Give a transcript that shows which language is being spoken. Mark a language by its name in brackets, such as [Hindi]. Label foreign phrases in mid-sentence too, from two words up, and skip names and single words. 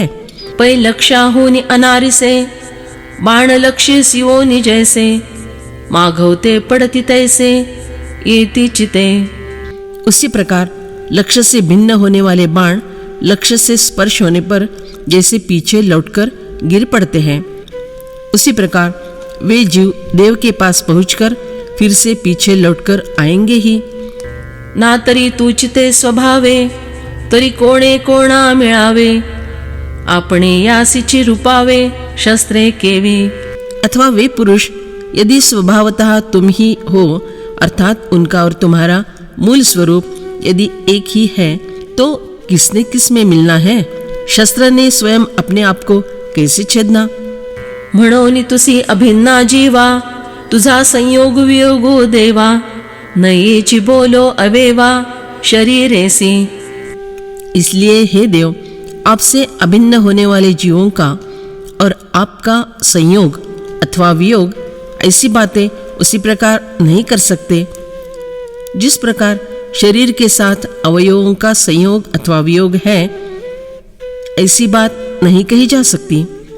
[Marathi] पै लक्षाहूनि अनारिसे, बाण लक्षी सिवोनि जैसे, माघवते पडती तैसे येती चिते। [Hindi] उसी प्रकार लक्ष्य से भिन्न होने वाले बाण लक्ष्य से स्पर्श होने पर जैसे पीछे लौटकर गिर पड़ते हैं, उसी प्रकार वे जीव देव के पास पहुंचकर फिर से पीछे लौटकर आएंगे ही। [Marathi] ना तरी तुचिते स्वभावे, तरी कोणे कोणा मिळावे, आपणे यासीची रूपावे शस्त्रे केवी। [Hindi] अथवा वे पुरुष यदि स्वभावतः तुम ही हो, अर्थात उनका और तुम्हारा मूल स्वरूप यदि एक ही है, तो किसने किस में मिलना है? शस्त्र ने स्वयं अपने आप को कैसे छेदना? [Marathi] म्हणून तुसी अभिन्ना जीवा, तुझा संयोग वियोग देवा, नयेची बोलो अवेवा शरीरेसी। [Hindi] इसलिए हे देव, आपसे अभिन्न होने वाले जीवों का और आपका संयोग अथवा वियोग ऐसी बातें उसी प्रकार नहीं कर सकते जिस प्रकार शरीर के साथ अवयवों का संयोग अथवा वियोग है, ऐसी बात नहीं कही जा सकती।